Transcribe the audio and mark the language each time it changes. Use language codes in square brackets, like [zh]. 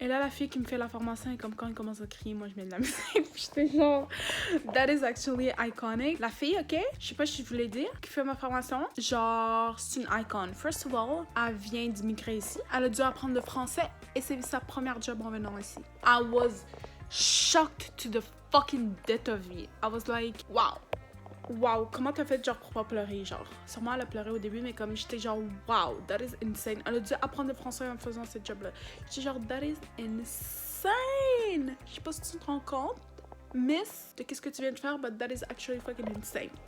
[fr] Et là, la fille qui me fait la formation est comme quand elle commence à crier, moi, je mets de la musique. Puis j'étais genre, [en] that is actually iconic. [fr] La fille, ok, je sais pas si je voulais dire, qui fait ma formation, genre, c'est une icon. [en] First of all, [fr] elle vient d'immigrer ici. Elle a dû apprendre le français et c'est sa première job en venant ici. [en] I was shocked to the fucking death of me. I was like, wow, [fr] comment t'as fait genre pour pas pleurer, genre? Sûrement elle a pleuré au début, mais comme j'étais genre, wow, [en] that is insane. [fr] Elle a dû apprendre le français en faisant cette job-là. J'étais genre, [en] that is insane. [fr] Je sais pas si tu te rends compte, miss, de qu'est-ce que tu viens de faire, [en] but that is actually fucking insane.